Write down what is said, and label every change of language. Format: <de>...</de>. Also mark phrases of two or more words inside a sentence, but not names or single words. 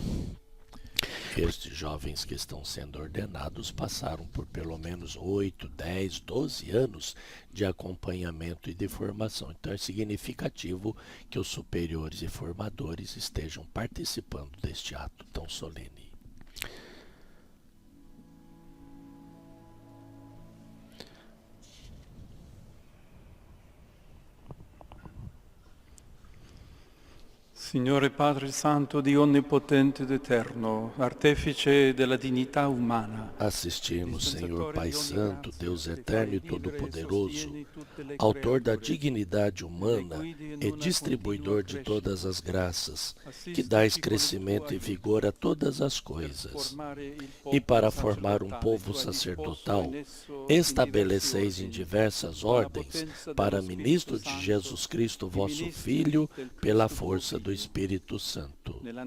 <pt>Estes jovens que estão sendo ordenados passaram por pelo menos 8, 10, 12 anos de acompanhamento e de formação. Então é significativo que os superiores e formadores estejam participando deste ato tão solene.</pt> <it>Signore Padre Santo, Dio Onnipotente ed Eterno, artefice della dignità umana.</it> <pt>Assistimos, Senhor Pai Santo, Deus Eterno e Todo-Poderoso, Autor da dignidade humana e distribuidor de todas as graças, que dais crescimento e vigor a todas as coisas. E para formar um povo sacerdotal, estabeleceis em diversas ordens, para ministro de Jesus Cristo, vosso Filho, pela força do Espírito Santo.</pt>